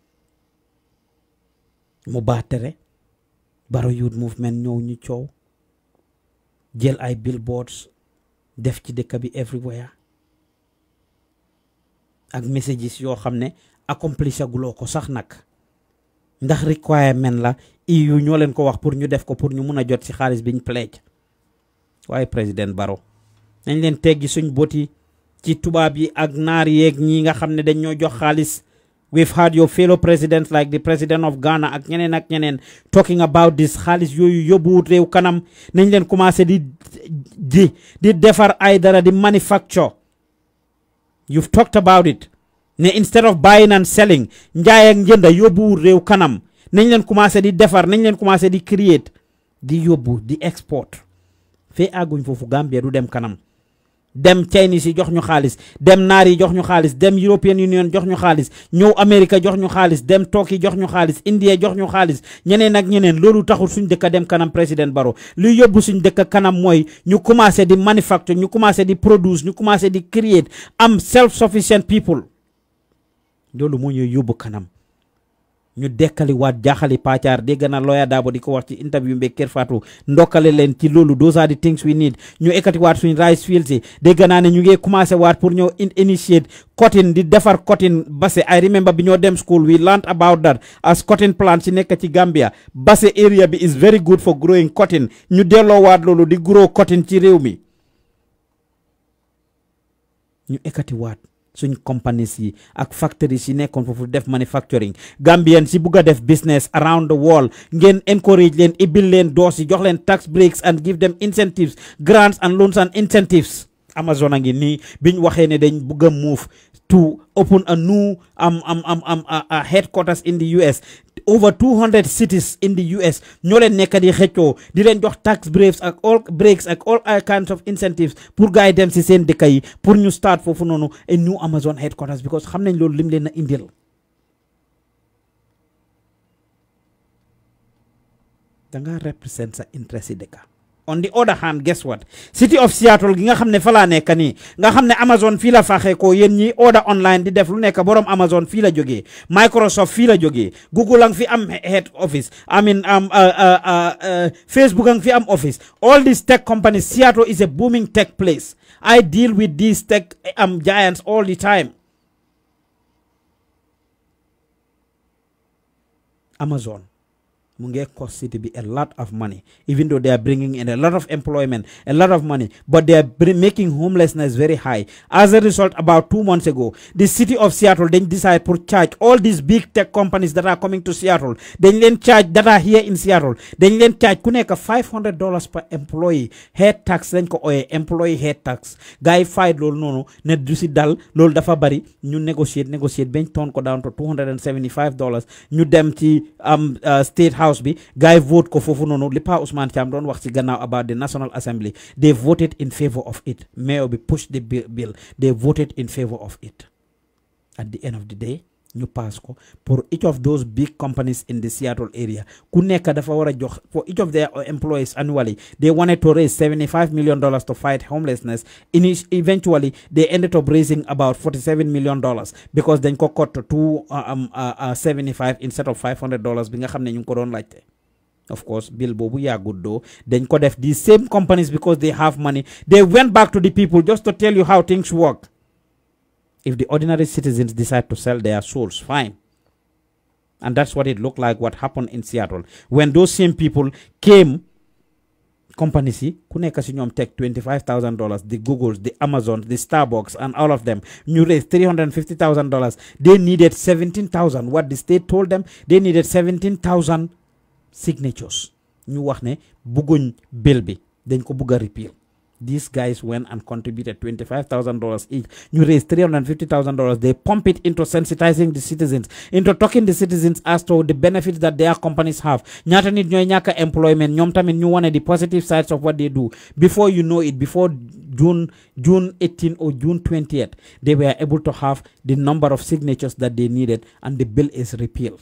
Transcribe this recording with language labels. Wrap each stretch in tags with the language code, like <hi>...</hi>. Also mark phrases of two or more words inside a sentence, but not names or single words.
<wo>mu baatere Barrow Youth Movement ñëw ñu coow jël ay billboards def ci dëkk bi everywhere ak messages yoo xam ne accomplish aguloo ko sax nag ndax requirement la EU ñoo leen ko wax pour ñu def ko pour ñu mun a jot ci xaalis biñ pledge waaye président Barrow nañ leen teggi suñ boti ci tubaab yi ak naar yeeg ñi nga xam ne dañ ñoo jox xaalis.</wo> <en>We've had your fellow presidents like the president of Ghana</en> <wo>ak ñeneen</wo> <en>talking about this</en> <wo>xaalis yooyu yóbbuwut réew kanam nañ leen commencé di defar ay dara di manufacture.</wo> <en>You've talked about it. Ne instead of buying and selling,</en> <wo>njaay ak njënda yóbbu réew kanam. Nañ leen commencé di defar, nañ leen commencé di create, di yóbbu, di export. Fee àgguñ foofu Gambia du dem kanam. Dem Chinese yi jox ñu xaalis, dem naar yi jox ñu xaalis, dem European Union jox ñu xaalis, ñëw America jox ñu xaalis, dem Turkey jox ñu xaalis, India jox ñu xaalis, ñeneen ak ñeneen loolu taxul suñ dëkk dem kanam président Barrow. Lu yóbbu suñ dëkk kanam mooy ñu commencé di manufacture, ñu commencé di produce, ñu commencé di create, am</wo> <en>self-sufficient people.</en> <wo>Loolu moo ñuy yóbbu kanam. ñu dekkali waat jaaxali paacaar dégg na lawyer Dabo di ko wax ci interview mbe Kër Fatou ndokkale leen ci loolu</wo> <en>those are the things we need</en> <wo>ñu ekkati waat suñ rice fields yi dégg naa ne ñu ngi commencé waat pour ñoo initiate cotton di defar cotton Basse</wo> <en>I remember</en> <wo>bi ñoo dem school</wo> <en>we learned about that as cotton plants</en> <wo>ci nekk ci Gambia Basse area bi</wo> <en>is very good for growing cotton</en> <wo>ñu delloo waat loolu di</wo> <en>grow cotton</en> <wo>ci réew mi ñu ekkati waat suñ companies yi ak factories yi nekkoon foofu def manufacturing Gambian si bugg a def business</wo> <en>around the world</en> <wo>ngeen encourage leen ibil leen</wo> <en>doors</en> <wo>yi jox leen</wo> <en>tax breaks and give them incentives grants and loans and incentives Amazon</en> <wo>a ngi nii biñ waxee ne dañ bugg a</wo> <en>move to open a new a headquarters in the US over 200 cities in the US</en> <wo>ñoo leen nekk di xëccoo di leen jox</wo> <en>tax breaks ak all kinds of incentives</en> <wo>pour gars yi dem si seen dëkk yi pour ñu start foofu noonu</wo> <en>a new Amazon headquarters because</en> <wo>xam nañ loolu lim leen a indil danga represent sa interest yi dëkk</wo> <en>on the other hand guess what city of Seattle</en> <wo>gi nga xam ne fa laa nekk nii nga xam ne Amazon fii la faxee ko yéen ñi</wo> <en>order online</en> <wo>di def lu nekk borom Amazon fii la jógee Microsoft fii la jógee Google ang fi am</wo> <en>head office</en> <wo>Facebook ang fi am office</wo> <en>all these tech companies Seattle is a booming tech place I deal with these tech giants all the time Amazon</en> <wo>mu ngi</wo> <en>cost city bi a lot of money even though they are bringing in a lot of employment a lot of money but they are making homelessness very high as a result about 2 months ago the city of Seattle then decided to charge all these big tech companies that are coming to Seattle then charge that are here in Seattle then charge</en> <wo>ku nekk $500</wo> <en>per employee head tax</en> <wo>lañ ko ooyee</wo> <en>employee head tax</en> <wo>gars yi fight loolu noonu ne du si dal loolu dafa bari ñu negotiate bañ toon ko</wo> <en>down to</en> <wo>$275 ñu dem ci</wo> <en>state house</en> <wo>bi guy vote ko fofu noonu li Pa Ousmane Thiam doon wax ci gannaaw</wo> <en>about the National Assembly they voted in favor of it mayor bi push the bill they voted in favor of it at the end of the day</en> <wo>ñu pass ko</wo> <en>pour each of those big companies in the Seattle area</en> <wo>ku nekk dafa war a jox</wo> <en>for each of their employees annually they wanted to raise $75 million to fight homelessness eventually they ended up raising about $47 million because</en> <wo>dañ ko</wo> <en>cut to 275 instead of $500</en> <wo>bi nga xam ne ñu ngi ko doon laajte</wo> <en>of course bill</en> <wo>boobu yàggut doo dañ ko def</wo> <en>these same companies because they have money they went back to the people just to tell you how things work. If the ordinary citizens decide to sell their souls, fine. And that's what it looked like what happened in Seattle. When those same people came, companies,</en> <wo>ku nekk si ñoom teg $25,000,</wo> <en>the Googles, the Amazons, the Starbucks, and all of them, ñu raised $350,000. They needed 17,000. What the state told them, they needed 17,000 signatures.</en> <wo>Ñu wax ne bugguñ bill bi, dañ ko bugga repeal.</wo> <en>These guys went and contributed $25,000 each. You raised $350,000. They pump it into sensitizing the citizens, into talking the citizens as to the benefits that their companies have.</en> <wo>Ñaata nit ñoy ñaka employment, ñom tamit ñu wane</wo> <en>the positive sides of what they do. Before you know it, before June 18 or June 20th, they were able to have the number of signatures that they needed, and the bill is repealed.</en>